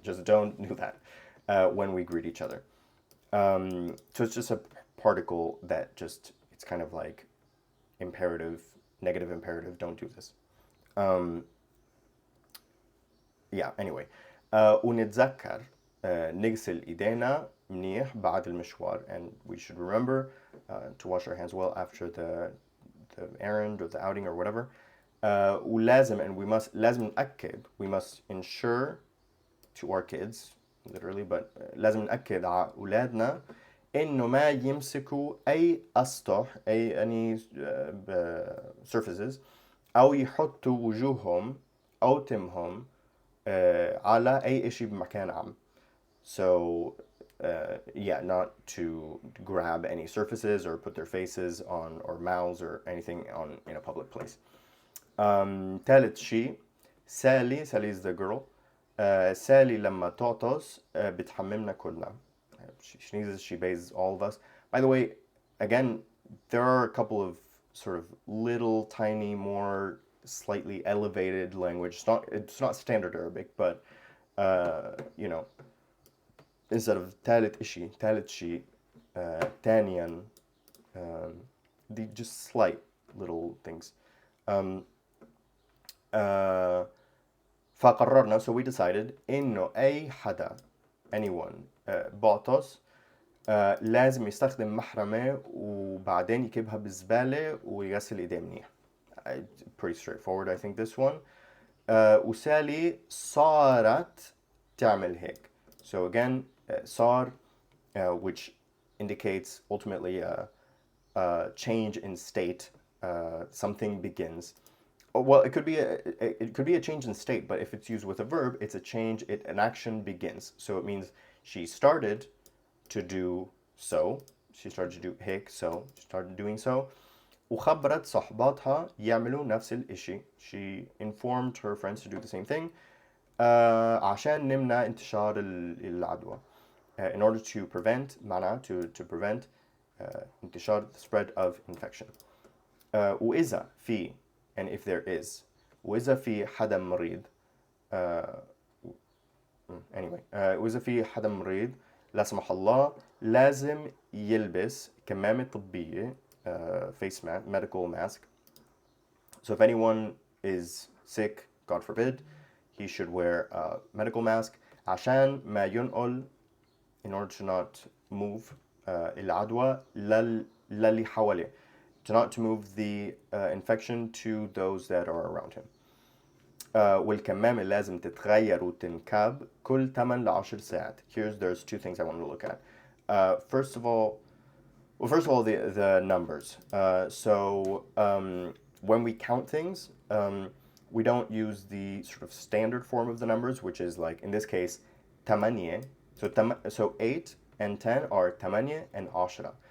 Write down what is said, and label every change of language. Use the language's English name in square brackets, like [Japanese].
[English] Just don't do that when we greet each other. So it's just a particle that just, it's kind of like imperative, negative imperative, don't do this. Yeah, anyway. [Arabic] ونتذكر نغسل إيدينا منيح بعد المشوار, [English] and we should remember to wash our hands well after the errand or the outing or whatever. [Arabic] ولازم, [English] and we must, [Arabic] لازم نأكد, [English] we must ensure to our kids, literally, but [Arabic] لازم نأكد على أولادنا إنه ما يمسكوا أي أسطح, [English] any surfaces, [Arabic] أو يحطوا وجوههم أوتمهم على أي إشي بمكان عام. [English] So yeah, not to grab any surfaces or put their faces on or mouths or anything on in a public place. [Arabic] ثالث شيء [English] Sally is the girl. [Arabic] Sally لما تعطس بتحممنا كلنا. [English] She sneezes, she bathes all of us. By the way, again, there are a couple of sort of little tiny more slightly elevated language. It's not standard Arabic, but you know, instead of [Arabic] ثالث شيء ثانيا, [English] the just slight little things. [Arabic] فقررنا, [English] so we decided [Arabic] إنه أي حدا, [English] anyone, [Arabic] بعطس لازم يستخدم محرمة وبعدين يكبها بالزبالة ويغسل إيديه منيح. [English] Pretty straightforward, I think, this one. [Arabic] وسالي صارت تعمل هيك. [English] So again, صار, which indicates ultimately a change in state. Something begins. Well, it could be a change in state, but if it's used with a verb, it's a change. An action begins. So it means she started to do so. She started to do هيك, so she started doing so. [Arabic] وخبرت صحباتها يعملوا نفس الإشي. [English] She informed her friends to do the same thing. [Arabic] عشان نمنع انتشار العدوى. [English] In order to prevent, معناه to prevent انتشار, the spread of infection. [Arabic] وإذا في, [English] and if there is, [Arabic] وإذا في حدا مريض, [English] anyway, [Arabic] وإذا في حدا مريض لا سمح الله لازم يلبس كمامة طبية, [English] face mask, medical mask. So if anyone is sick, God forbid, he should wear a medical mask [Arabic] عشان ما ينقل, [English] in order to not move [Arabic] العدوى للي حواليه, [English] to move the infection to those that are around him. [Arabic] والكمامة لازم تتغير وتنكب كل 8 ل 10 ساعات. [English] There's two things I want to look at. First of all, the numbers. So when we count things, we don't use the sort of standard form of the numbers, which is like, in this case, 8. So 8 and 10 are 8 and 10.